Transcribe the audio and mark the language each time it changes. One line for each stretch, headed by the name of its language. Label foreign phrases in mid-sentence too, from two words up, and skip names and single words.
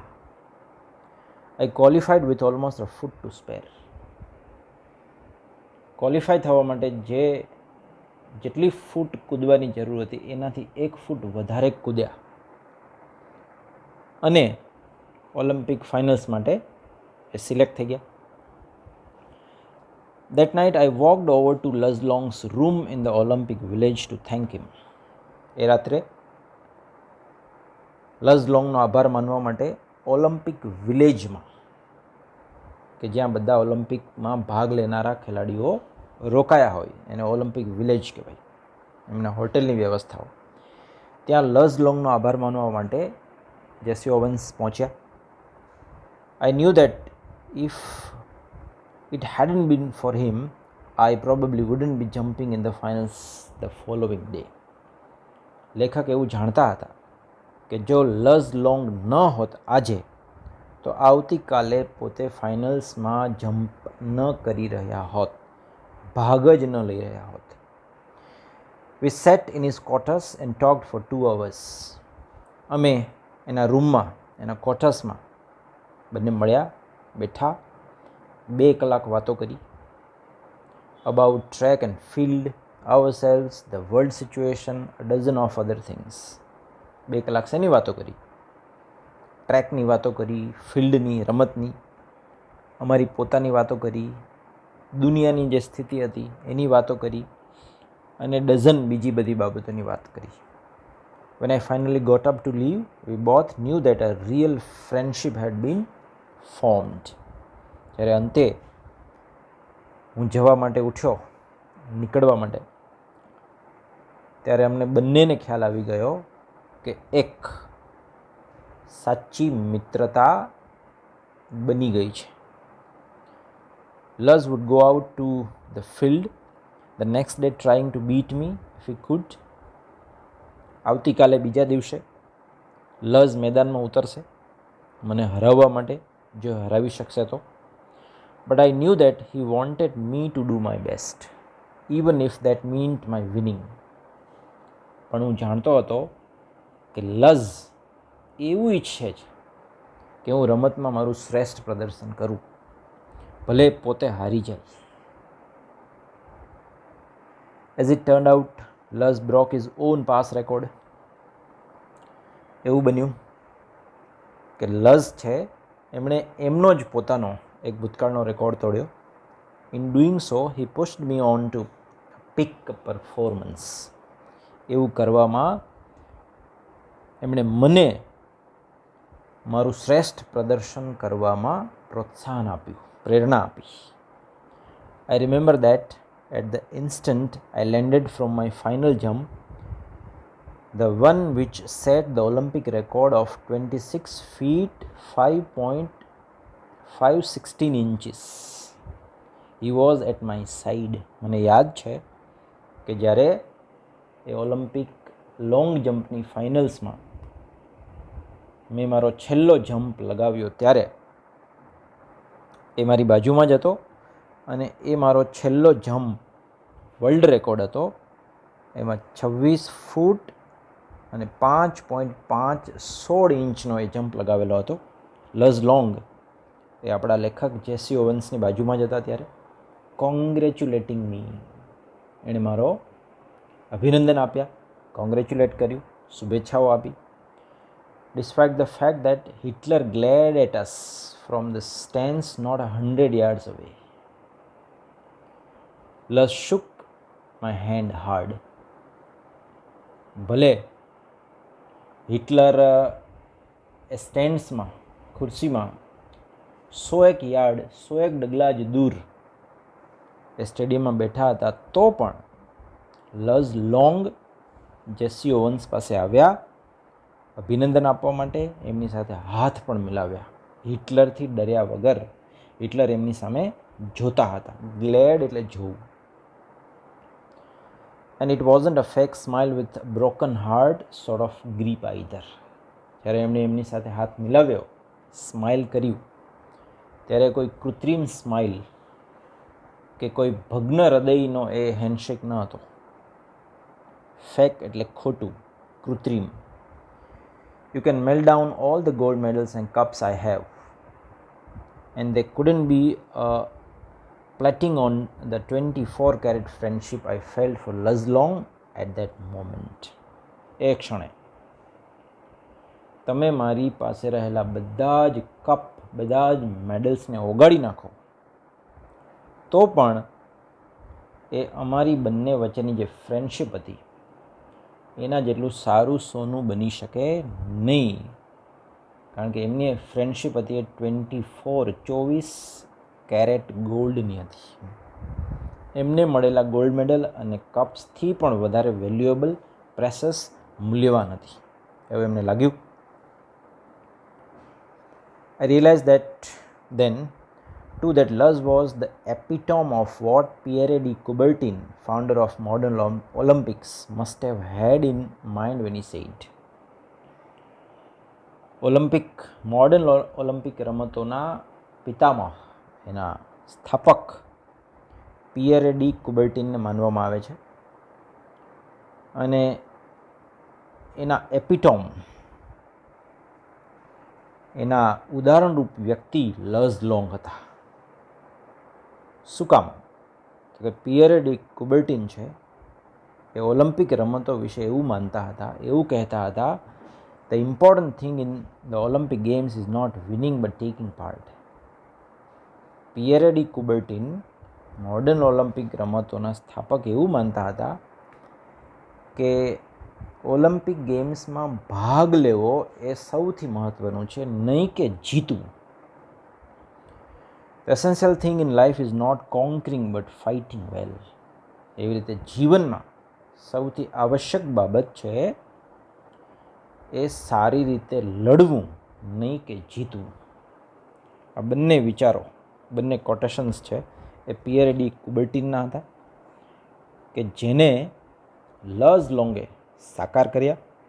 English: I qualified with almost a foot to spare.
Gujarati: ક્વોલિફાય થવા માટે જેટલી ફૂટ કૂદવાની જરૂર હતી એનાથી એક ફૂટ વધારે કૂદ્યા અને ઓલિમ્પિક ફાઇનલ્સ માટે એ સિલેક્ટ થઈ ગયા.
English: That night I walked over to Luz Long's room in the Olympic village to thank him.
Gujarati: એ રાત્રે લઝ લોંગનો આભાર માનવા માટે ઓલિમ્પિક વિલેજમાં, કે જ્યાં બધા ઓલિમ્પિકમાં ભાગ લેનારા ખેલાડીઓ રોકાયા હોય, એને ઓલિમ્પિક વિલેજ કહેવાય, એમના હોટેલની વ્યવસ્થાઓ, ત્યાં લઝ લોંગનો આભાર માનવા માટે જેસી ઓવન્સ પહોંચ્યા.
English: I knew that if it hadn't been for him, I probably wouldn't be jumping in the finals the following day.
Gujarati: લેખક એવું જાણતા હતા કે જો લઝ લોંગ ન હોત આજે, તો આવતીકાલે પોતે ફાઇનલ્સમાં જમ્પ ન કરી રહ્યા હોત, ભાગ જ ન લઈ રહ્યા હોત.
English: We sat in his quarters and talked for 2 hours.
Gujarati: અમે એના રૂમમાં, એના ક્વાર્ટર્સમાં બંને મળ્યા, બેઠા, 2 કલાક વાતો કરી.
English: about track and field, ourselves, the world situation, a dozen of other things.
Gujarati: 2 કલાક શેની વાતો કરી? ટ્રેકની વાતો કરી, ફિલ્ડની, રમતની, અમારી પોતાની વાતો કરી, દુનિયાની જે સ્થિતિ હતી એની વાતો કરી, અને ડઝન બીજી બધી બાબતોની વાત કરી.
English: When I finally got up to leave, we both knew that a real friendship had been formed.
Gujarati: જ્યારે અંતે હું જવા માટે ઉઠ્યો, નીકળવા માટે, ત્યારે અમને બંનેને ખ્યાલ આવી ગયો કે એક સાચી મિત્રતા બની ગઈ છે.
English: Luz would go out to the field the next day trying to beat me if he could.
Gujarati: આવતીકાલે બીજા દિવસે લઝ મેદાનમાં ઉતરશે મને હરાવવા માટે, જો હરાવી શકશે તો.
English: But I knew that he wanted me to do my best, even if that meant my winning.
Gujarati: પણ હું જાણતો હતો કે લઝ એવું ઈચ્છે છે કે હું રમતમાં મારું શ્રેષ્ઠ પ્રદર્શન કરું, ભલે પોતે હારી જાય.
English: As it turned out, Luz broke his own pass record.
Gujarati: એવું બન્યું કે લઝ છે એમણે એમનો જ પોતાનો એક ભૂતકાળનો રેકોર્ડ તોડ્યો.
English: In doing so he pushed me on to peak performance.
Gujarati: એવું કરવામાં એમણે મને મારું શ્રેષ્ઠ પ્રદર્શન કરવામાં પ્રોત્સાહન આપ્યું, પ્રેરણા આપી.
English: I remember that at the instant I landed from my final jump, the one which set the Olympic record of 26 feet 5.516 inches. He was at my side.
Gujarati: મને યાદ છે કે જ્યારે એ ઓલિમ્પિક લોંગ જમ્પની ફાઇનલ્સમાં મેં મારો છેલ્લો જમ્પ લગાવ્યો ત્યારે એ મારી બાજુમાં જ હતો અને એ મારો છેલ્લો જમ્પ વર્લ્ડ રેકોર્ડ હતો. એમાં 26 ફૂટ અને 5.516 ઇંચનો એ જમ્પ લગાવેલો હતો. લઝ લોંગ એ આપણા લેખક જેસી ઓવન્સની બાજુમાં જ હતા ત્યારે.
English: congratulating me,
Gujarati: એણે મારો અભિનંદન આપ્યા, કોંગ્રેચ્યુલેટ કર્યું, શુભેચ્છાઓ આપી.
English: Despite the fact that Hitler glared at us from the stands not 100 yards away. Luz shook my hand hard.
Gujarati: ભલે હિટલર સ્ટેન્ડ્સમાં ખુરશીમાં 100 ડગલા જ દૂર એ સ્ટેડિયમમાં બેઠા હતા તો પણ લઝ લોંગ જેસી ઓવન્સ પાસે આવ્યા અભિનંદન આપવા માટે, એમની સાથે હાથ પણ મિલાવ્યા. હિટલરથી ડર્યા વગર. હિટલર એમની સામે જોતા હતા. ગ્લેડ એટલે જોવું.
English: And it wasn't a fake smile with a broken heart sort of grip either.
Gujarati: જ્યારે એમણે એમની સાથે હાથ મિલાવ્યો, સ્માઇલ કર્યું, ત્યારે કોઈ કૃત્રિમ સ્માઇલ કે કોઈ ભગ્ન હૃદયનો એ હેન્ડશેક ન હતો. ફેક એટલે ખોટું, કૃત્રિમ.
English: You can melt down all the gold medals and cups I have, and there couldn't be a plating on the 24-carat friendship I felt for Luz Long at that moment.
Gujarati: એ ક્ષણે તમે મારી પાસે રહેલા બધા જ કપ, બધા જ મેડલ્સને ઓગાળી નાખો તો પણ એ અમારી બંને વચ્ચેની જે ફ્રેન્ડશિપ હતી એના જેટલું સારું સોનું બની શકે નહીં. કારણ કે એમની ફ્રેન્ડશિપ હતી એ 24 કેરેટ ગોલ્ડની હતી. એમને મળેલા ગોલ્ડ મેડલ અને કપ્સથી પણ વધારે
English: valuable, precious,
Gujarati: મૂલ્યવાન હતી એવું એમને લાગ્યું.
English: I realized that then too that Luz was the epitome of what Pierre de Coubertin, founder of modern Olympics, must have had in mind when he said.
Gujarati: મોડર્ન ઓલિમ્પિક રમતોના પિતામહ, એના સ્થાપક પિયરે ડી કુબર્ટિનને માનવામાં આવે છે અને એના એપિટોમ, એના ઉદાહરણરૂપ વ્યક્તિ લઝ લોંગ હતા. શું કામ? તો કે પિયરે ડી કુબર્ટિન છે એ ઓલિમ્પિક રમતો વિશે એવું માનતા હતા, એવું કહેતા હતા,
English: the important thing in the Olympic Games is not winning but taking part.
Gujarati: પિયરે ડી કુબર્ટિન મોડર્ન ઓલિમ્પિક રમતોના સ્થાપક એવું માનતા હતા કે ઓલિમ્પિક ગેમ્સમાં ભાગ લેવો એ સૌથી મહત્ત્વનું છે, નહીં કે જીતવું.
English: The essential thing in life is not conquering but fighting well.
Gujarati: એવી રીતે જીવનમાં સૌથી આવશ્યક બાબત છે એ સારી રીતે લડવું, નહીં કે જીતવું. આ બંને વિચારો, બંને કોટેશન્સ છે એ પિયરે ડી કુબર્ટિનના હતા કે જેને લઝ લોંગે સાકાર કર્યા.